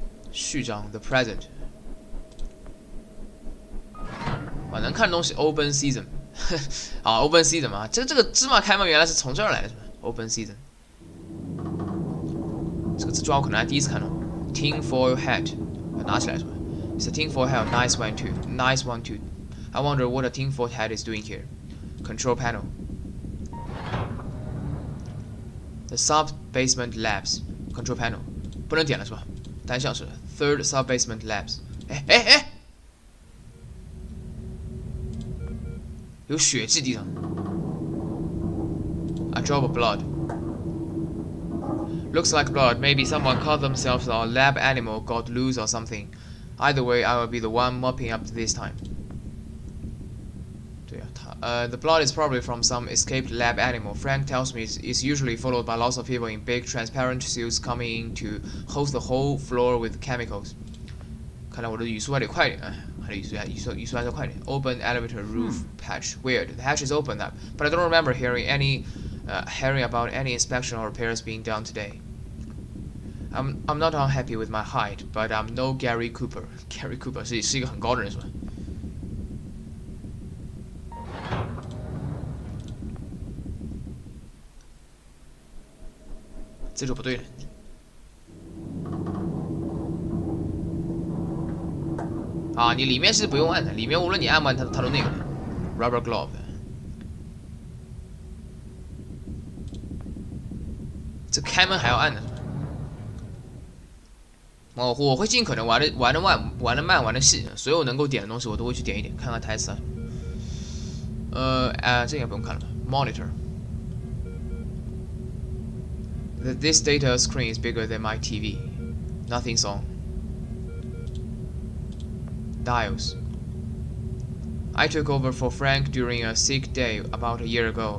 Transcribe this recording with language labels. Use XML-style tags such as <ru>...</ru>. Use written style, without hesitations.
<zh>序章 The Present， 能看的东西 Open Season， 啊 Open Season 嘛，这个芝麻开门原来是从这儿来的是吧 ？Open Season， 这个字抓我可能还第一次看到。</zh> <en>Tin foil hat，</en> <zh>拿起来是吧</zh> <en>？It's a tin foil hat, nice one too, nice one too. I wonder what a tin foil hat is doing here. Control panel。The sub-basement labs control panel</en> <zh>不能点了是吧？</zh> <en>单向式 Third sub-basement labs。</en> <zh>哎，有血迹地上。</zh> <en>A drop of blood. Looks like blood. Maybe someone cut themselves or a lab animal got loose or something. Either way, I will be the one mopping up this time. The blood is probably from some escaped lab animal. Frank tells me it's usually followed by lots of people in big transparent suits coming in to hose the whole floor with chemicals.</en> <zh>看来我的语速还得快点，还得语速还是快点。</zh> <en>Open elevator roof hatch. Weird. The hatch is open up, but I don't remember hearing about any inspection or repairs being done today. I'm not unhappy with my height, but I'm no Gary Cooper.</en> <zh>Gary Cooper 是一个很高的人是吧？这就不对了。啊，你里面是不用按的，里面无论你按不按它都那个。</zh> <en>Rubber glove。</en> <zh>这开门还要按的。我会尽可能玩得慢，玩得细，所有能够点的东西我都会去点一点，看看台词啊。这个不用看了吧</zh> <en>？Monitor。This data screen is bigger than my TV. Nothing's on. Dials. I took over for Frank during a sick day about a year ago.</en>